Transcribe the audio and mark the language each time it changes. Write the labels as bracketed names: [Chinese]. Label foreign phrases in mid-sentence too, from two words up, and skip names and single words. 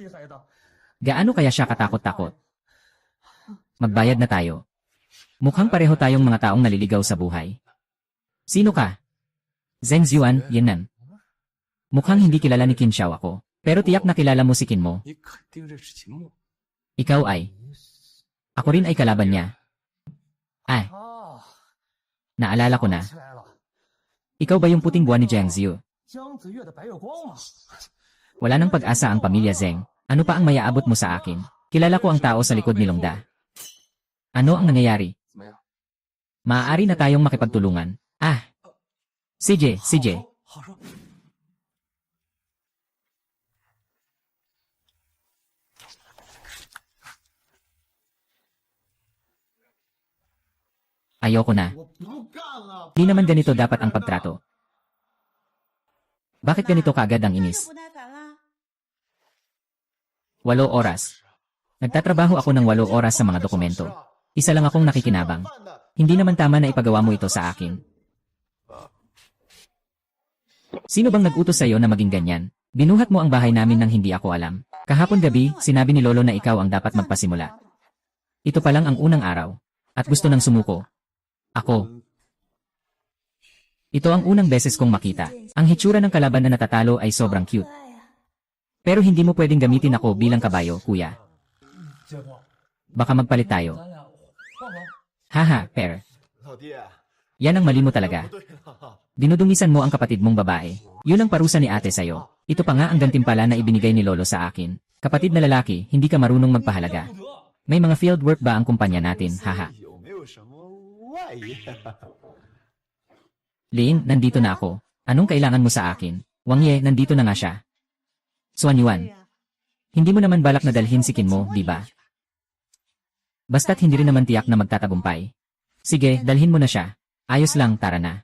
[Chinese] 厉害的。 [Filipino] Gaano kaya siya katakot-takot? Magbayad na tayo. Mukhang pareho tayong mga taong naliligaw sa buhay. Sino ka? Zheng Xuan, Yannan. Mukhang hindi kilala ni Qin Xiao ako. Pero tiyak na kilala mo si Qin mo. [Chinese] 你肯定认识秦牧。 [Filipino] Ikaw ay. Ako rin ay kalaban niya. Ay, [Chinese] 啊， [Filipino] naalala ko na. [Chinese] 起来了， [Filipino] Ikaw ba yung puting buwan ni Jiang Ziyu? [Chinese] 江子月的白月光嘛。 [Filipino] Wala nang pag-asa ang pamilya Zheng. Ano pa ang mayaabot mo sa akin? Kilala ko ang tao sa likod ni Longda. Ano ang nangyayari? [Chinese] 怎么样？ [Filipino] Maaari na tayong makipagtulungan. Ah! CJ. [Chinese] 好说。 [Filipino] Ayoko na. [Chinese] 我不干了。 [Filipino] Di naman ganito dapat ang pagtrato. Bakit ganito kaagad ang [Chinese] 那就 [Filipino] inis? [Chinese] 不耐烦啦。 [Filipino] 8 oras. Nagtatrabaho ako ng 8 oras sa mga dokumento. Isa lang akong nakikinabang. Hindi naman tama na ipagawa mo ito sa akin. Sino bang nag-utos sa'yo na maging ganyan? Binuhat mo ang bahay namin nang hindi ako alam. Kahapon gabi, sinabi ni Lolo na ikaw ang dapat magpasimula. Ito pa lang ang unang araw. At gusto nang sumuko. Ako. Ito ang unang beses kong makita. Ang hitsura ng kalaban na natatalo ay sobrang cute. Pero hindi mo pwedeng gamitin ako bilang kabayo, kuya. [Chinese] 姐夫， [Filipino] Baka magpalit tayo. [Chinese] 咱俩换换。 Haha, pair. 老弟， [Filipino] Yan ang mali mo talaga. [Chinese] 对了， [Filipino] Dinudumisan mo ang kapatid mong babae. Yun ang parusa ni ate sa'yo. Ito pa nga ang gantimpala na ibinigay ni Lolo sa akin. Kapatid na lalaki, hindi ka marunong magpahalaga. May mga [English] field work [Filipino] ba ang kumpanya natin, haha. [Chinese] 有没有什么外援？ [Filipino] Lin, nandito na ako. Anong kailangan mo sa akin? Wang Ye, nandito na nga siya. Suan Yuan, hindi mo naman balak na dalhin si Qin mo, di ba? Basta't hindi rin naman tiyak na magtatagumpay. Sige, dalhin mo na siya. Ayos lang, tara na.